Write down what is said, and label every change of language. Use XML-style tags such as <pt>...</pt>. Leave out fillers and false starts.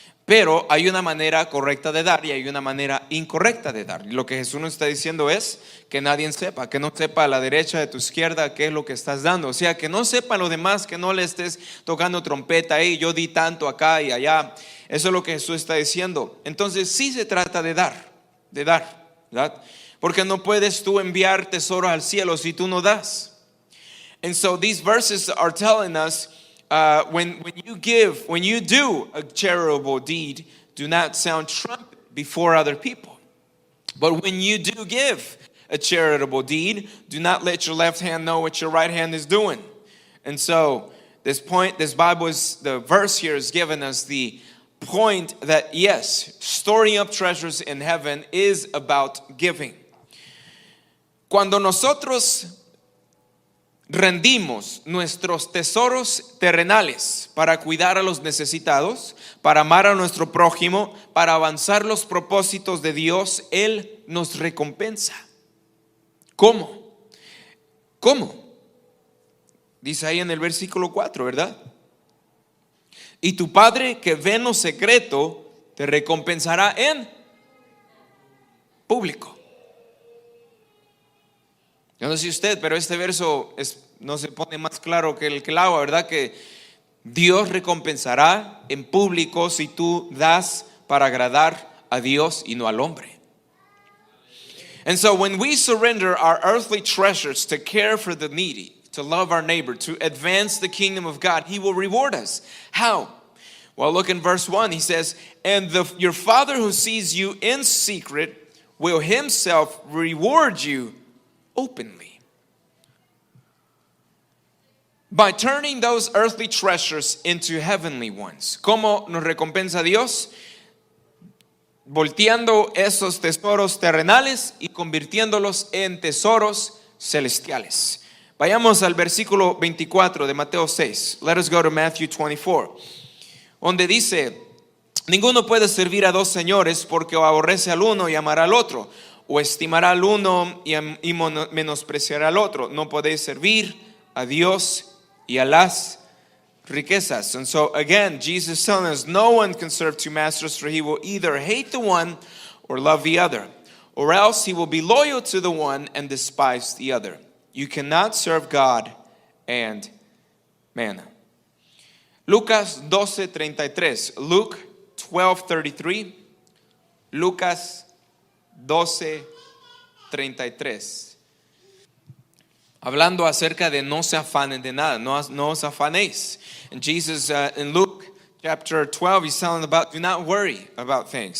<es>Pero hay una manera correcta de dar y hay una manera incorrecta de dar. Y lo que Jesús nos está diciendo es que nadie sepa, que no sepa a la derecha de tu izquierda qué es lo que estás dando. O sea, que no sepa lo demás, que no le estés tocando trompeta, yo di tanto acá y allá. Eso es lo que Jesús está diciendo. Entonces sí se trata de dar, ¿verdad? Porque no puedes tú enviar tesoros al cielo si tú no das.</es> <en>And so these verses are telling us, when you do a charitable deed, do not sound trumpet before other people. But when you do give a charitable deed, do not let your left hand know what your right hand is doing. And so the verse here is giving us the point that yes, storing up treasures in heaven is about giving.</en> <es>Cuando nosotros rendimos nuestros tesoros terrenales para cuidar a los necesitados, para amar a nuestro prójimo, para avanzar los propósitos de Dios, Él nos recompensa. ¿Cómo? Dice ahí en el versículo 4, ¿verdad? Y tu Padre que ve en lo secreto te recompensará en público. Yo no sé usted, pero este verso no se pone más claro que el agua, ¿verdad? Que Dios recompensará en público si tú das para agradar a Dios y no al hombre.</es> <en>And so when we surrender our earthly treasures to care for the needy, to love our neighbor, to advance the kingdom of God, He will reward us. How? Well, look in verse 1. He says, and your Father who sees you in secret will Himself reward you openly. By turning those earthly treasures into heavenly ones.</en> <es>¿Cómo nos recompensa Dios? Volteando esos tesoros terrenales y convirtiéndolos en tesoros celestiales. Vayamos al versículo 24 de Mateo 6.</es> <en>Let us go to Matthew 24.</en> <es>Donde dice, ninguno puede servir a dos señores porque o aborrece al uno y amará al otro, o estimará al uno y menospreciará al otro. No podéis servir a Dios y a las riquezas.</es> <en>And so again, Jesus is telling us, no one can serve two masters, for he will either hate the one or love the other, or else he will be loyal to the one and despise the other. You cannot serve God and mammon.</en> <es>Lucas 12:33. Luke 12:33. Lucas 12:33. Hablando acerca de no se afanen de nada, no os afanéis.</es> <en>And Jesus in Luke chapter 12, he's telling about, do not worry about things.</en>